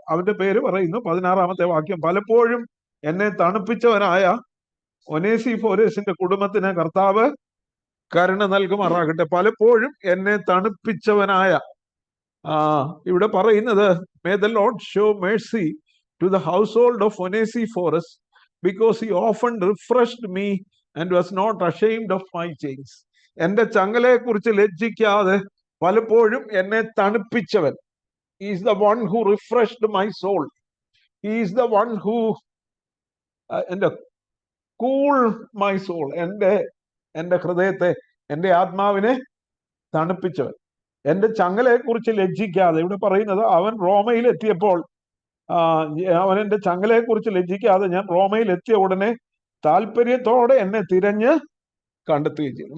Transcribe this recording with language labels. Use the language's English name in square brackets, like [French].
[Malayalam] അവന്റെ പേര് പറയുന്നു 16-ാമത്തെ വാക്യം, പലപ്പോഴും എന്നെ തണുപ്പിച്ചവനായ ഒനേസിഫോരസിന്റെ കുടുംബത്തിന് കർത്താവ് കരുണ നൽകുമാറാകട്ടെ. പലപ്പോഴും എന്നെ തണുപ്പിച്ചവനായ, ഇവിടെ പറയുന്നത്, [English] May the Lord show mercy to the household of Onesiphorus because he often refreshed me and was not ashamed of my chains. [Malayalam] എന്റെ ചങ്ങലയെക്കുറിച്ച് ലജ്ജിക്കാതെ പലപ്പോഴും എന്നെ തണുപ്പിച്ചവൻ. [English] He is the one who refreshed my soul. He is the one who [Malayalam] എന്റെ [English] cool my soul, [Malayalam] എന്റെ ഹൃദയത്തെ, എന്റെ ആത്മാവിനെ തണുപ്പിച്ചവൻ. എന്റെ ചങ്ങലയെക്കുറിച്ച് ലജ്ജിക്കാതെ, ഇവിടെ പറയുന്നത് അവൻ റോമയിൽ എത്തിയപ്പോൾ അവൻ എന്റെ ചങ്ങലയെക്കുറിച്ച് ലജ്ജിക്കാതെ ഞാൻ റോമയിൽ എത്തിയ ഉടനെ താല്പര്യത്തോടെ എന്നെ തിരഞ്ഞ് കണ്ടെത്തുകയും ചെയ്തു.